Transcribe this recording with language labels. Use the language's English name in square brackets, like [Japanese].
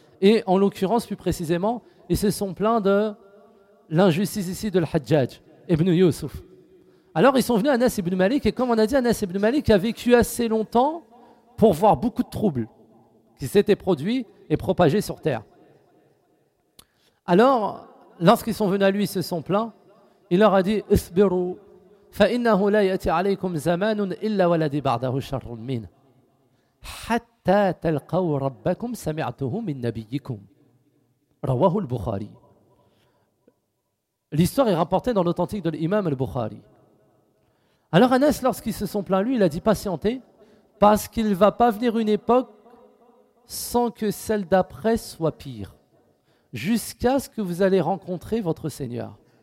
[French] Et en l'occurrence, plus précisément, ils se sont plaints de l'injustice ici de l'Hajjaj, ibn Yusuf. Alors, ils sont venus à Anas ibn Malik, et comme on a dit, Anas ibn Malik a vécu assez longtemps pour voir beaucoup de troubles qui s'étaient produits et propagés sur terre. Alors, lorsqu'ils sont venus à lui, ils se sont plaints. Il leur a dit, [Arabic] اصبروا فإنه لا يأتي عليكم زمان إلا ولدي بعده شر من حتى تلقوا ربكم سمعته من نبيكم رواه البخاري. [French] L'histoire est rapportée dans l'authentique de l'imam al-Bukhari. Alors Anas, lorsqu'ils se sont plaints lui, il a dit, patientez, parce qu'il ne va pas venir une époque sans que celle d'après soit pire, jusqu'à ce que vous allez rencontrer votre Seigneur.